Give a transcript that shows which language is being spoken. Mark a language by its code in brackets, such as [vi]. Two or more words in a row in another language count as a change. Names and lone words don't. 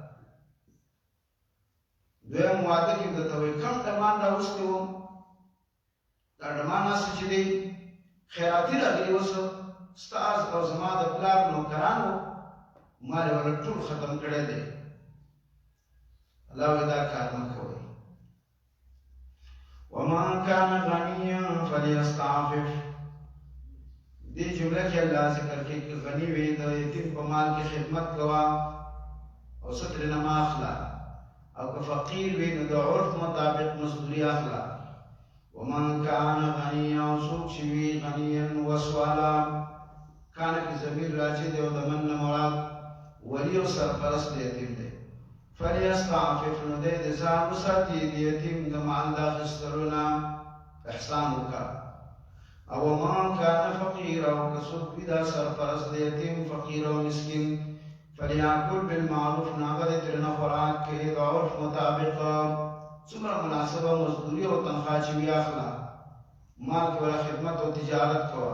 [ps] دویم واده کې درته وایي کم ډمان راوستی وم، دا ډمان هسې چې دی خیراتي راغلي اوس ستا او زما د پلار نوکران وو، مال یې ولا ټول ختم کړی دی. الله وایي دا کار مه کوئ. [ar] ومن كان غنيا فليستعفف. [ps] دې جمله کې الله ذکر کوي چې غني وي د یتیم په مال کې خدمت کوه او څه ترې نه مه اخله، او که فقیر وي نو د عرف مطابق مزدوري اخله. [ar] ومن كان غنيا، [ps] څوک چې وي [ar] غنيا وسوالا، [ps] کانه کې ضمیر راځي دی او د من نه مراد ولی او سرپرست د یتیم دی. فلیستعفف، نو دی د ځان وساتي د یتیم د مال د اخیستلو نه احسان وکړه. او [ar] من کان فقیر، [ps] او که څوک وي دا سرپرست د یتیم فقیر او مسکین، [ar] فلیاکل بالمعروف، [ps] نو هغه دې ترېنه خوراک کوي د عرف مطابق، څومره مناسبه مزدوري او تنخواه چې وي اخله، مال کې ولا خدمت او تجارت کوه.